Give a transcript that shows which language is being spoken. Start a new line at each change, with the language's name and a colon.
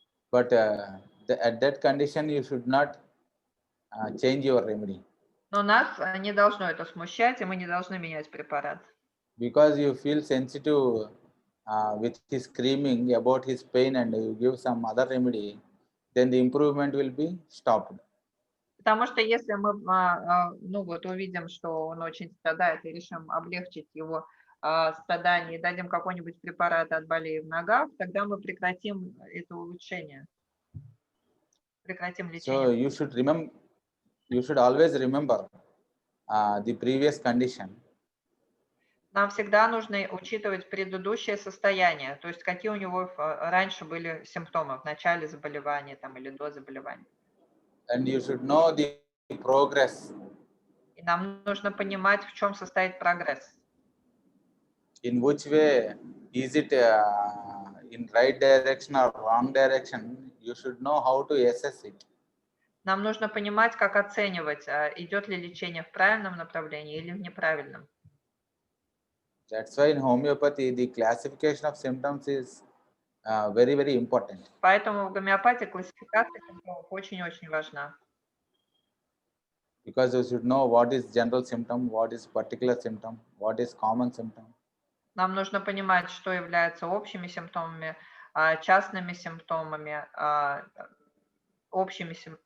English: But at that condition, you should not change your remedy.
Russian: Но нас не должно это смущать, и мы не должны менять препарат.
English: Because you feel sensitive with his screaming about his pain and you give some other remedy, then the improvement will be stopped.
Russian: Потому что если мы увидим, что он очень страдает, и решим облегчить его страдания и дадим какой-нибудь препарат от болей в ногах, тогда мы прекратим это улучшение, прекратим лечение.
English: So you should always remember the previous condition.
Russian: Нам всегда нужно учитывать предыдущее состояние, то есть какие у него раньше были симптомы в начале заболевания там, или до заболевания.
English: And you should know the progress.
Russian: И нам нужно понимать, в чем состоит прогресс.
English: In which way is it in right direction or wrong direction? You should know how to assess it.
Russian: Нам нужно понимать, как оценивать, идет ли лечение в правильном направлении или в неправильном.
English: That's why in homeopathy, the classification of symptoms is very, very important.
Russian: Поэтому в гомеопатии классификация симптомов очень-очень важна.
English: Because you should know what is general symptom, what is particular symptom, what is common symptom.
Russian: Нам нужно понимать, что является общими симптомами, частными симптомами, общими.